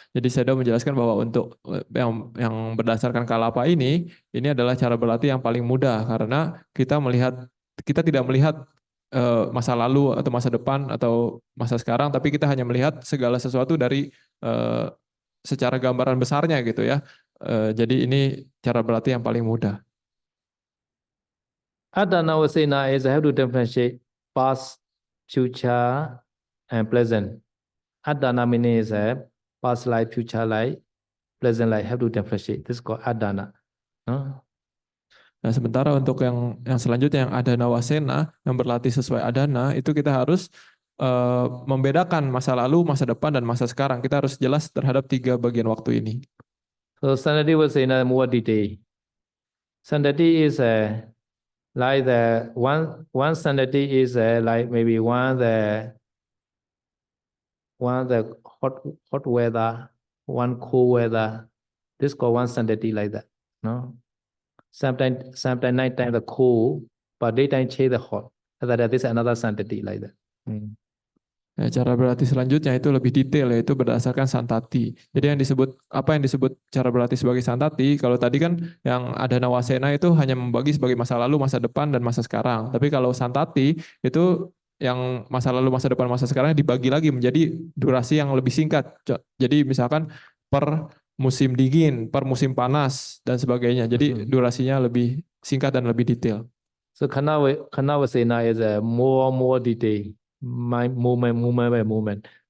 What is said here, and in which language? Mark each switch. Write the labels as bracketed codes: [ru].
[id] Jadi saya sudah menjelaskan bahwa untuk yang berdasarkan kalapa ini adalah cara berlatih yang paling mudah karena kita tidak melihat masa lalu atau masa depan atau masa sekarang, tapi kita hanya melihat segala sesuatu dari secara gambaran besarnya gitu ya. Jadi ini cara berlatih yang paling mudah. [en] Adana Vasena is I have to differentiate past, future, and present. Adana meaning is a past life, future life, present life. Have to differentiate. This is called Adana. No? [id] Nah, sementara untuk yang selanjutnya yang adana wasena, yang berlatih sesuai adana, itu kita harus membedakan masa lalu, masa depan, dan masa sekarang. Kita harus jelas terhadap 3 bagian waktu ini. [en] So Sandati Vasena more detail. Sandati is like the one Sandati is like maybe one the hot weather, one cool weather. This called one Sandati like that. No. Sometimes night time the cool, but daytime change the hot. That is another sanctity like that. [id] Ya, cara berlatih selanjutnya itu lebih detail, yaitu berdasarkan santati. Jadi apa yang disebut cara berlatih sebagai santati, kalau tadi kan yang adana wasena itu hanya membagi sebagai masa lalu, masa depan, dan masa sekarang. Tapi kalau santati itu yang masa lalu, masa depan, masa sekarang dibagi lagi menjadi durasi yang lebih singkat. Jadi misalkan per musim dingin, per musim panas, dan sebagainya. Jadi durasinya lebih singkat dan lebih detail. [en] So Khana Vasena is a more detail. My movement by movement.